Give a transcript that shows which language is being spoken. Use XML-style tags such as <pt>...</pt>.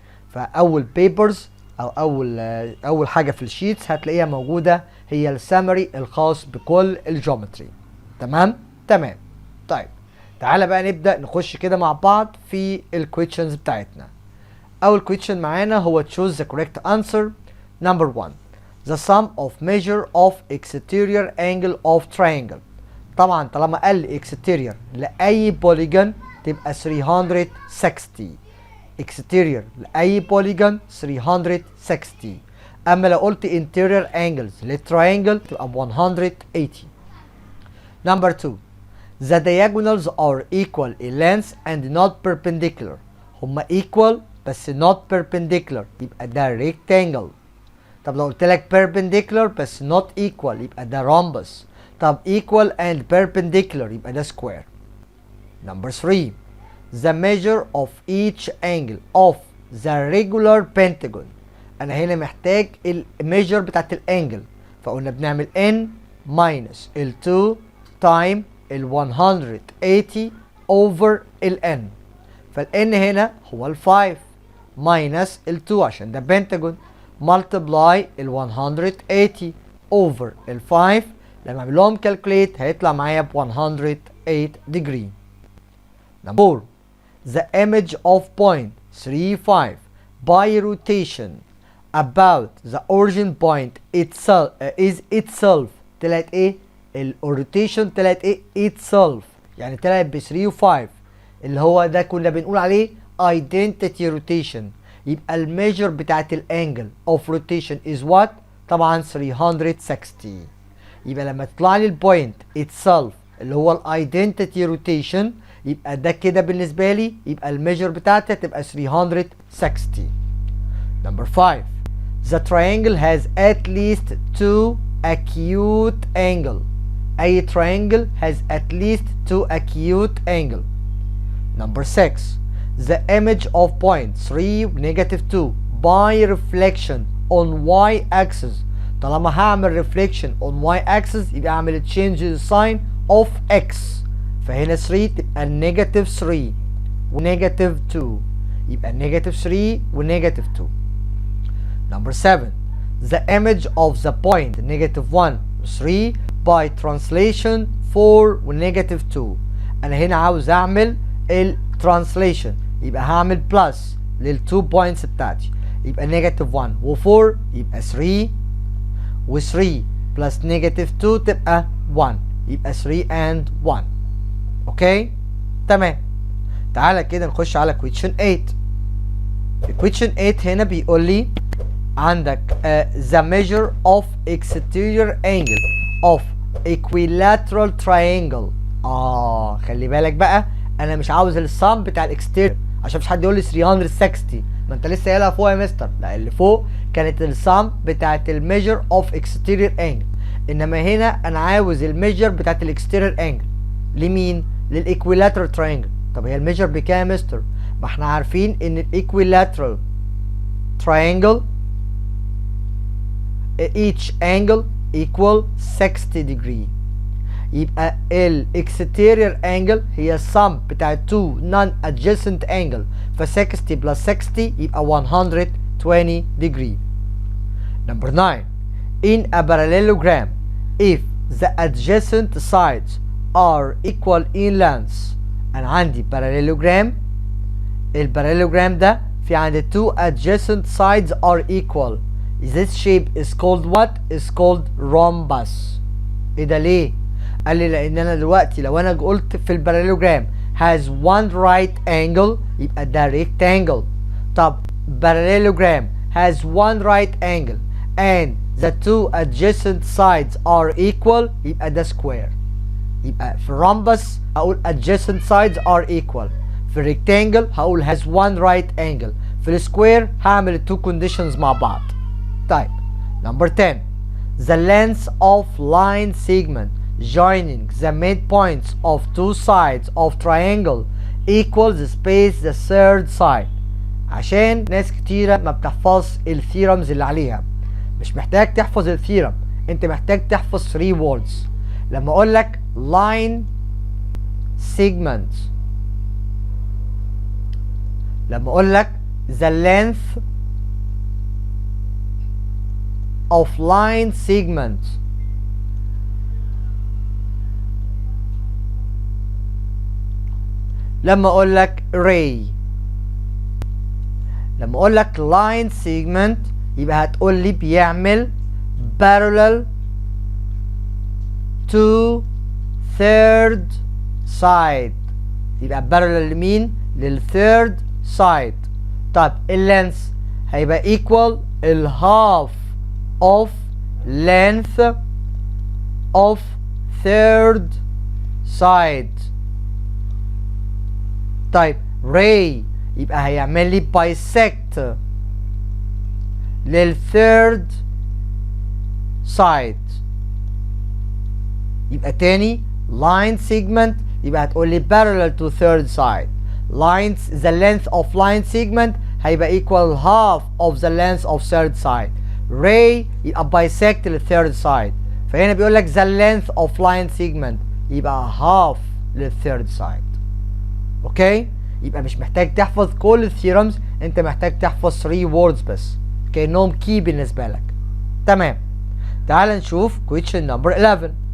<ar>فاول بيبرز او اول حاجة في الشيتس هتلاقيها موجودة هي السامري الخاص بكل الجيومتري. تمام. طيب تعالى بقى نبدأ نخش كده مع بعض في الكويشنز بتاعتنا. أول كويشن معانا هو</ar> <en>choose the correct answer. Number 1 the sum of measure of exterior angle of triangle.</en> <ar>طبعا طالما قال لي exterior لأي بوليجون تبقى 360. exterior لأي بوليجون 360. أما لو قلت interior angles للتراينجل تبقى 180.</ar> <en>Number 2 the diagonals are equal in length and not perpendicular.</en> <ar>هما equal بس not perpendicular يبقى ده rectangle. طب لو قلت لك</ar> <en>perpendicular بس not equal</en> <ar>يبقى ده rhombus. طب</ar> <en>equal and perpendicular</en> <ar>يبقى ده</ar> <en>square. Number 3 the measure of each angle of the regular pentagon.</en> <ar>أنا هنا محتاج الميجر بتاعت الانجل، فقلنا بنعمل n minus ال 2 time ال 180 over ال n. فال n هنا هو ال 5 minus ال 2 عشان ده بنتاجون multiply ال 180 over ال 5. لما اعمل لهم calculate هيطلع معايا ب 108 degree.</ar> <en>Number 4 the image of point 35 by rotation about the origin point itself is itself.</en> <ar>طلعت ايه؟ الروتيشن طلعت ايه؟ itself، يعني طلعت ب 3 و 5 اللي هو ده كنا بنقول عليه identity rotation. يبقى الميجر بتاعت الانجل اوف روتيشن از وات؟ طبعا 360. يبقى لما تطلع لي البوينت itself اللي هو الايدنتيتي روتيشن يبقى ده كده بالنسبه لي يبقى الميجر بتاعتها تبقى 360.</ar> <en>Number 5 the triangle has at least 2 acute angle.</en> <ar>أي</ar> <en>triangle has at least 2 acute angle. Number 6 the image of point 3 negative 2 by reflection on y axis.</en> <ar>طالما هعمل</ar> <en>reflection on y axis</en> <ar>يبقى اعمل</ar> <en>change the sign of x.</en> <ar>فهنا 3 تبقى negative 3 و negative 2 يبقى negative 3 و negative 2.</ar> <en>Number 7 the image of the point negative 1 3 by translation 4 و negative 2.</en> <ar>انا هنا عاوز اعمل الترانسليشن يبقى هعمل بلس لل2 بوينتس بتاعتي يبقى negative 1 و 4 يبقى 3 و 3 بلس negative 2 تبقى 1 يبقى 3 and 1. اوكي تمام. تعالى كده نخش على question 8. في question 8 هنا بيقول لي عندك</ar> <en>the measure of exterior angle of equilateral triangle.</en> <ar>خلي بالك بقى انا مش عاوز السم بتاع الاكستيريور عشان مش حد يقول لي 360. ما انت لسه قايلها فوق يا مستر. لا اللي فوق كانت السم بتاعت الميجر اوف exterior angle، انما هنا انا عاوز الميجر بتاعت الاكستيريور انجل. لمين؟ للايكويلاترال تراينجل. طب هي الميجر بكام يا مستر؟ ما احنا عارفين ان الايكويلاترال triangle each angle equal 60 degree. يبقى ال exterior angle هي sum بتاع two non-adjacent angle، ف 60 plus 60 يبقى 120 degree.</ar> <en>Number 9 in a parallelogram if the adjacent sides are equal in length.</en> <ar>انا عندي parallelogram، الباراليلوجرام ده في عندي</ar> <en>two adjacent sides are equal. This shape is called what? Is called rhombus.</en> <ar>ايه ده ليه؟ قال لي لان انا دلوقتي لو انا قلت في الباراليلوجرام</ar> <en>has one right angle</en> <ar>يبقى ده rectangle. طب</ar> <en>parallelogram has one right angle and the two adjacent sides are equal</en> <ar>يبقى ده square. يبقى في rhombus هقول</ar> <en>adjacent sides are equal،</en> <ar>في الريكتانجل هقول</ar> <en>has one right angle،</en> <ar>في السكوير هعمل التو conditions مع بعض.</ar> <en>طيب number 10 the length of line segment joining the midpoints of two sides of triangle equals space the third side.</en> <ar>عشان ناس كتيرة ما بتحفظ الثيرمز اللي عليها، مش محتاج تحفظ الثيرم، انت محتاج تحفظ 3 words. لما اقول لك line segment، لما اقول لك the length of line segment، لما اقول لك ray، لما اقول لك line segment يبقى هتقول لي بيعمل</ar> <en>parallel to third side،</en> <ar>يبقى parallel لمين؟ للثيرد side. طب اللينث هيبقى</ar> <en>equal half of length of third side.</en> <ar>طيب ray يبقى هيعمل لي bisect للثيرد side. يبقى تاني line segment يبقى هتقول لي</ar> <en>parallel to third side. lines the length of line segment</en> <ar>هيبقى</ar> <en>equal half of the length of third side.</en> <ar>ray يبقى bisect للثيرد side، فهنا بيقول لك</ar> <en>the length of line segment</en> <ar>يبقى half للثيرد side. اوكي، يبقى مش محتاج تحفظ كل الثيرمز، انت محتاج تحفظ 3 words بس كأنهم key بالنسبة لك. تمام، تعال نشوف question number 11.</ar>